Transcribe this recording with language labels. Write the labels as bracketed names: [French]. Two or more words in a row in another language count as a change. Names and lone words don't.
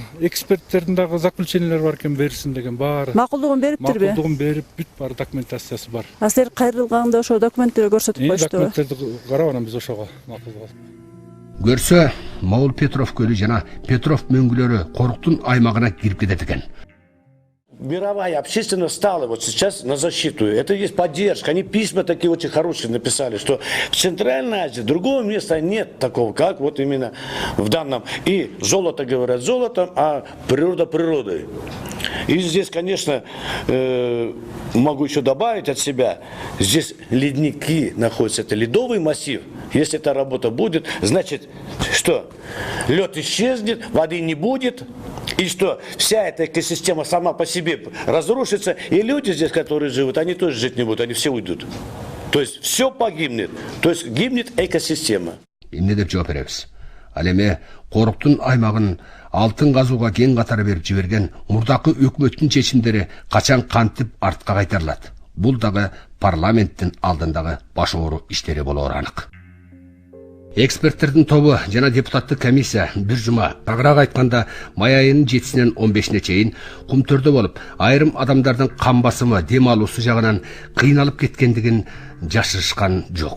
[Kyrgyz] Эксперттердин дагы заключениялары бар экен, берсин деген баары. Макулдугун бериптирби? Макулдугун берип, бүт бар документациясы бар. А силер кайрылганда ошо документтерди көрсөтүп коюштубу? Документтерди карап анан биз ошого макулдук. Көрсө, Могул Петров көлү жана Петров мөңгүлөрү коруктун аймагына кирип кетет экен. [Russian] Мировая общественность стала вот сейчас на защиту. Это есть поддержка. Они письма такие очень хорошие написали, что в Центральной Азии другого места нет такого, как вот именно в данном. И золото говорят золотом, а природа природой. И здесь, конечно, могу еще добавить от себя, здесь ледники находятся, это ледовый массив. Если эта работа будет, значит, что лед исчезнет, воды не будет. И что вся эта экосистема сама по себе разрушится, и люди здесь, которые живут, они тоже жить не будут, они все уйдут. То есть все погибнет, то есть гибнет экосистема. [Kyrgyz] Эмне деп жооп беребиз? Ал эми коруктун аймагын алтын казууга кең катары берип жиберген мурдакы өкмөттүн чечимдери качан кантип артка кайтарылат? Бул дагы парламенттин алдындагы баш оору иштери болоору анык. Эксперттердин тобу жана депутаттык комиссия бир жума, тагыраак айтканда май айынын 7-синен 15-ине чейин Кумтөрдө болуп, айрым адамдардын кан басымы, дем алуусу жагынан кыйналып кеткендигин жашырышкан жок.